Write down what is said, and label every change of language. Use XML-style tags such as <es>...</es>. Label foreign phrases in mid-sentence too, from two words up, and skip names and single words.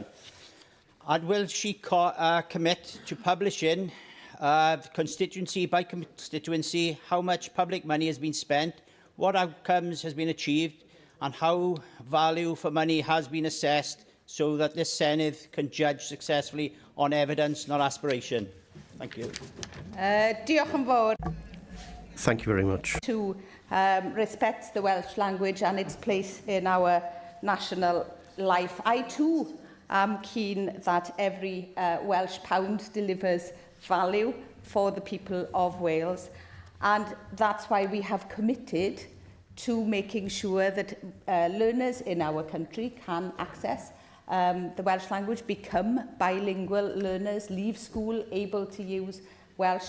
<en>And will she commit to publishing constituency by constituency how much public money has been spent, what outcomes has been achieved, and how value for money has been assessed, so that this Senedd can judge successfully on evidence, not aspiration? Thank you.</en> <cy>Diolch yn fawr.</cy> <en>Thank you very much. To respect the Welsh language and its place in our national life. I too am keen that every Welsh pound delivers value for the people of Wales, and that's why we have committed to making sure that learners in our country can access the Welsh language, become bilingual learners, leave school able to use Welsh.</en>